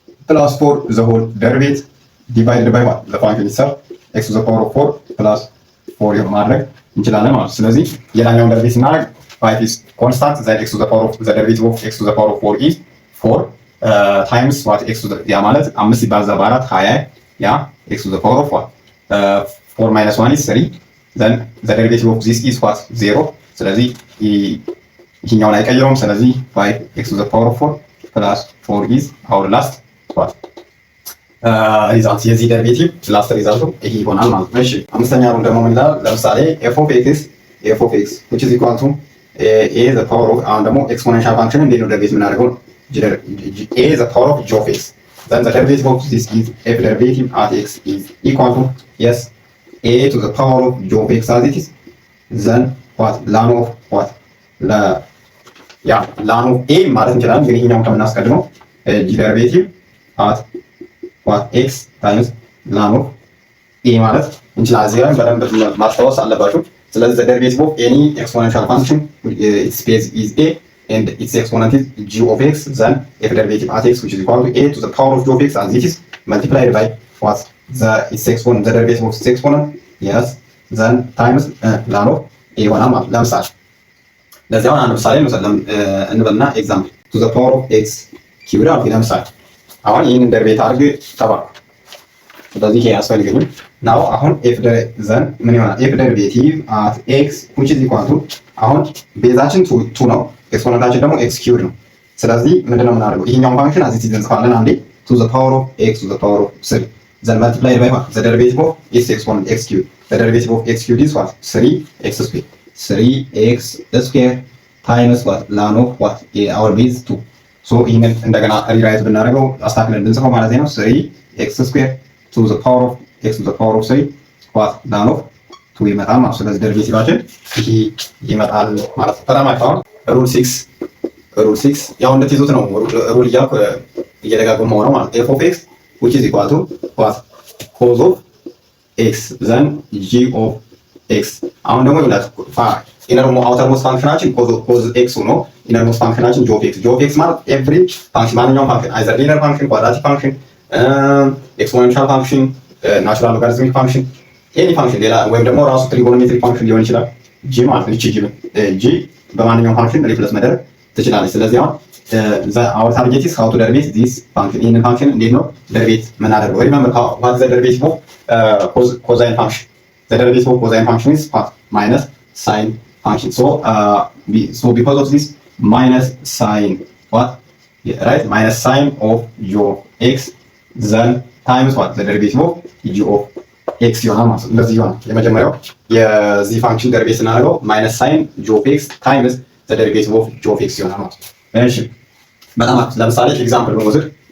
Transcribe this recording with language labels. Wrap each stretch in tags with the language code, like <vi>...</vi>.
<en>plus 4 the whole derivative divided by what the function itself x to the power of 4 plus 4</en> <am>ማድረግ እንችላለን ማለት ነው። ስለዚህ የላኛውን ደሪቬቲቭ ስናደርግ</am> <en>5 is constant, then x to the power of the derivative of x to the power of 4 is 4 times what x to the</en> <am>ያ ማለት 5 ሲባዛ በ4 20 ያ</am> <en>x to the power of what 4 minus 1 is 3, then the derivative of this is what 0.</en> <am>ስለዚህ ይሄኛውን አይቀይረውም። ስለዚህ 5x to the power of 4 plus 4</am> <en>is our last what</en> <am>ሪዛልት የዚህ ደሪቬቲቭ ላስት ሪዛልቱ ይሄ ይሆናል ማለት ነው። እሺ አምስተኛ ሩል ደግሞ ምን ይላል?</am> <en>ለምሳሌ f of x which is equal to a the power of</en> <am>አሁን ደግሞ ኤክስፖኔንሻል ፋንክሽን እንዴት ነው ደሪቬቲቭ የምናደርገው?</am> <en>a the power of g of x then the derivative of this is f derivative at x is equal to yes a to the power of g of x as it is then what ln of what</en> <am>ያ ln of a ማለት እንችላለን። ግን ይሄኛውን ከምናስቀድመው g derivative at what x times ln of a ማለት እንችላለን። እዚህ ጋር በደንብ ማስታወስ አለባችሁ።</am> <en>ስለዚህ the derivative of any exponential function its base is a and its exponent is g of x then f derivative at x which is equal to a to the power of g of x as it is multiplied by what its exponent the derivative of its exponent yes then times ln of a</en> <am>ይሆናል ማለት ነው። ለምሳሌ ለዚህ አሁን አንድ ምሳሌ እንበልና ኤግዛምፕል to the power of x ኪዩብ አልኩ። ለምሳሌ አሁን ይህንን ደሪቬት አድርግ ተባልኩ። ስለዚህ ይሄ ያስፈልገኛል። ናው አሁን ዘን ምን ይሆናል? ኤፍ ደሪቬቲቭ አት ኤክስ which is equal to አሁን ቤዛችን 2 ነው፣ ኤክስፖነንታችን ደግሞ ኤክስ ኪዩብ ነው። ስለዚህ ምንድነው የምናደርገው? ይሄኛውን ፋንክሽን አዚ ሲዝን እንጽፋለን አንዴ</am> <en>to the power of x to the power of 3 then multiplied by what the derivative of its exponent x cubed. The derivative of x cubed is what 3x squared 3x squared times what ln of what our base 2.</en> <am>so ይሄንን እንደገና ሪራይት ብናደርገው አስተካክለን እንጽፈው ማለት ነው</am> <en>3x squared to the power of x to the power of 3 what ln of 2</en> <am>ይመጣል ማለት ነው። ስለዚህ ደሪቬቲቫችን ይሄ ይመጣል ማለት ነው። በጣም አሪፍ። ሩል 6 ያው እንደትይዙት ነው ሩል እያልኩ እየደጋገመው ነው ማለት</am> <en>f of x which is equal to what cos of</en> <am>x then g of x አሁን ደግሞ ይላል ኢነርሞስት ፋንክሽናችን cos x ሆኖ ኢነርሞስት ፋንክሽናችን g of x ማለት ኤቭሪ ፋንክሽን ማንኛውም ፋንክሽን አይዘር ሊኒየር ፋንክሽን ኳድራቲክ ፋንክሽን ኤክስፖኔንሻል ፋንክሽን ናቹራል ሎጋሪትሚክ ፋንክሽን ኤኒ ፋንክሽን ሌላ ወይም ደግሞ ራሱ ትሪጎኖሜትሪክ ፋንክሽን ሊሆን ይችላል። g ማለት ነው። g በማንኛውም ፋንክሽን ሪፕሌስ መደረግ ትችላለች። ስለዚህ አሁን</am> <en>our target is how to derivate this function in function</en> <am>እንዴት ነው derivate የምናደርገው?</am> <en>remember what is the derivative of cosine function? The derivative of cosine function is what minus sine function. So because of this minus sine what right minus sine of g of x then times what the derivative of g of x</en> <am>ይሆናል ማለት ነው። እንደዚህ ይሆናል። የመጀመሪያው የዚህ ፋንክሽን ደሪቬት ስናደርገው</am> <en>minus sine g of x times the derivative of g of x ይሆናል ማለት ነው።</en> <am>እሺ በጣም ለምሳሌ ኤግዛምፕል ብንወስድ</am>